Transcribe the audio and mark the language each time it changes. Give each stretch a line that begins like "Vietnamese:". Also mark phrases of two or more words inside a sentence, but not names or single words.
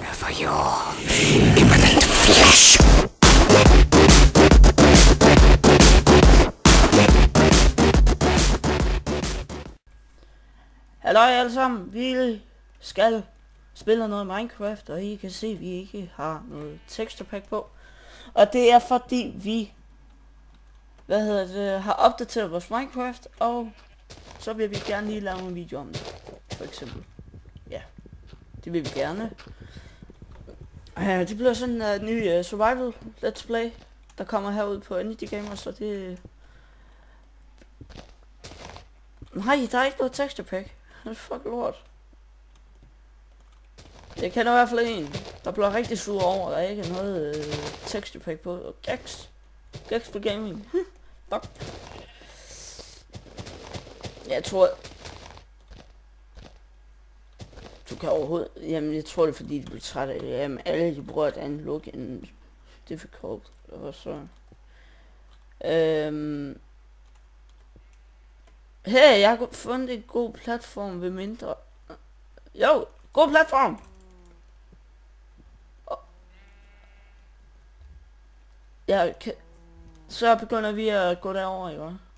English: your imminent flesh.
Danish: Halløj alle sammen, vi skal spille noget Minecraft, og I kan se, at vi ikke har noget
English: texture pack
Danish: på. Og det er fordi vi, har opdateret vores Minecraft, og så vil vi gerne lige lave en video om det, for eksempel. Ja, det vil vi gerne. Det bliver sådan en ny survival
English: let's play,
Danish: der kommer herud på Energy Gamer, så det... Nej, der er ikke noget
English: texture pack.
Danish: Fuck lort. Jeg kender i hvert fald en, der bliver rigtig sur over, at der ikke er noget
English: texture pack
Danish: på. Gex på gaming. Fuck. Jeg tror... Du kan overhovedet... Jamen, jeg tror det er fordi, de bliver trætte af det. Jamen, alle de bruger et andet look end difficult. Og så... Hey, jeg har fundet en god platform ved mindre... Jo, god platform! Ja, så begynder vi at gå derover, jo.